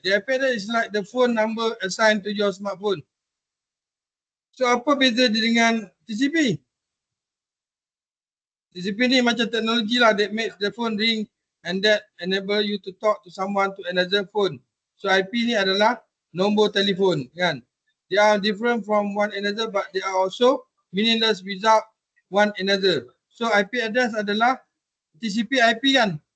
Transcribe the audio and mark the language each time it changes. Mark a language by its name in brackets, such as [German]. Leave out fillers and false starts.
[English] The IP address is like the phone number assigned to your smartphone. [Malay] So apa beza dia dengan TCP? TCP ni macam teknologi lah [English] that makes the phone ring and that enable you to talk to someone to another phone. [Malay] So IP ni adalah nombor telefon kan. [English] They are different from one another but they are also meaningless without one another. [Malay] So IP address adalah TCP IP kan.